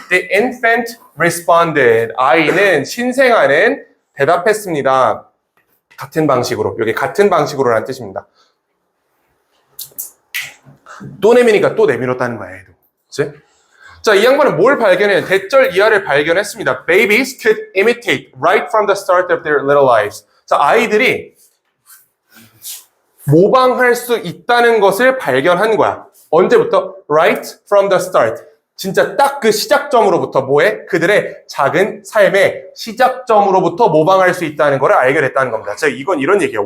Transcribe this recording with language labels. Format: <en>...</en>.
<en>The infant responded.</en> <ko>아이는 신생아는 대답했습니다. 같은 방식으로. 여기 같은 방식으로라는 뜻입니다. 또 내미니까 또 내밀었다는 거야. 얘도. 그치? 자, 이 양반은 뭘 발견해요? 대절 이하를 발견했습니다.</ko> <en>Babies could imitate right from the start of their little lives.</en> <ko>자, 아이들이 모방할 수 있다는 것을 발견한 거야. 언제부터? Right from the start. 진짜 딱 그 시작점으로부터 뭐에? 그들의 작은 삶의 시작점으로부터 모방할 수 있다는 것을 알게 됐다는 겁니다. 자, 이건 이런 얘기예요.</ko>